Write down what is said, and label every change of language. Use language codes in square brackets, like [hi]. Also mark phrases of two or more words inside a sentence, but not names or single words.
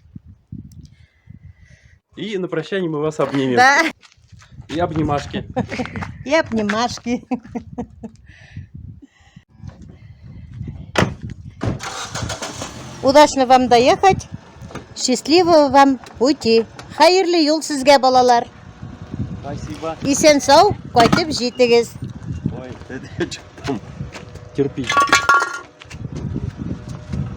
[ru] И на прощание мы вас обнимем. Да. И обнимашки. И обнимашки. Удачно вам доехать. Счастливого вам пути. [tt] Хайырлы юл сезгә, балалар. [ru] Спасибо. [tt] Исән сау, кайтып җитегез. [ru] Ой, это что там? Кирпич.